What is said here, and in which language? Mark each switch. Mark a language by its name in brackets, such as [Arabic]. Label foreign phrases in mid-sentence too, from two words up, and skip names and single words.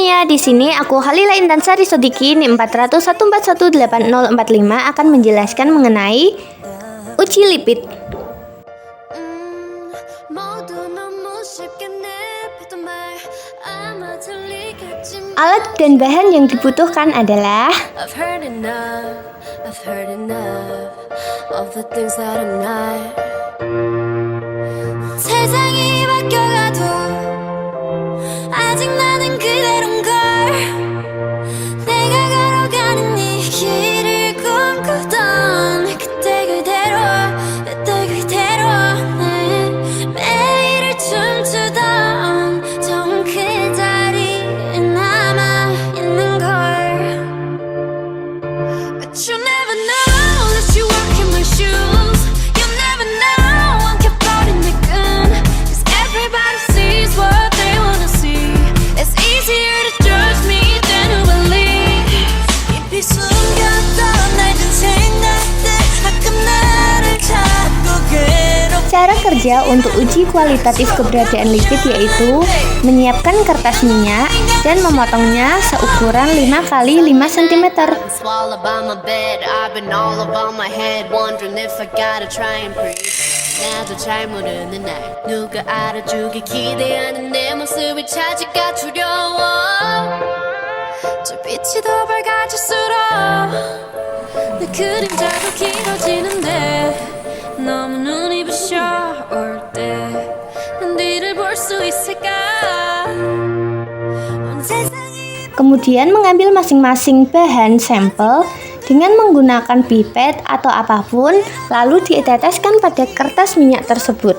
[Indonesian] Di sini aku Halila Intan Sari Sodiki NIM 401418045 akan menjelaskan mengenai uji lipid. Alat dan bahan yang dibutuhkan adalah [Korean] 아직 나는 그대로인 걸 내가 걸어가는 이 길을 꿈꾸던 그때 그대로 매일을 춤추던 처음 그 자리에 남아있는 걸 [English] But you never know that you walk in my shoes You never know I'm [Korean] 켜버린 내 끈 [English] Cause everybody sees what they wanna see It's easier to judge me than to believe [Korean] 깊이 숨겼던 낡은 생각들 가끔 나를 찾고 괴롭게 [Indonesian] Cara kerja untuk uji kualitatif keberadaan lipid yaitu menyiapkan kertas minyak dan memotongnya seukuran 5 x 5 cm. [Korean] 나도 잘 모르는 날 누가 알아주길 기대하는 내 모습이 차지가 두려워 저 빛이 더 밝아질수록 내 그림자도 길어지는데 너무 눈이 부셔올 때 난 뒤를 볼 수 있을까 [Indonesian] Kemudian mengambil masing-masing bahan sampel dengan menggunakan pipet atau apapun, lalu diteteskan pada kertas minyak tersebut.